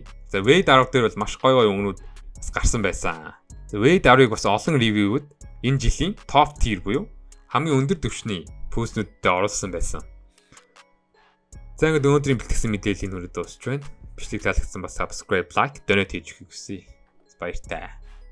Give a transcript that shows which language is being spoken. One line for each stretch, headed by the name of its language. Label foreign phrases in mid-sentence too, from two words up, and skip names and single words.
Mongolian: За Wade 10 дээр бол маш гоё өнгөнүүд бас гарсан байсан. За Wade 10-ыг бас олон ревюуд энэ жилийн топ tier буюу хамгийн өндөр түвшний пүүснүүдтэй оруулсан байсан. За ингээд өнөөдрийн бэлтгэсэн мэдээллийн хүрээд дуусч байна. Бичлэг таалагдсан бас
English: subscribe, like, donate
Mongolian: хийж өгөхийг хүсье. Баяртай.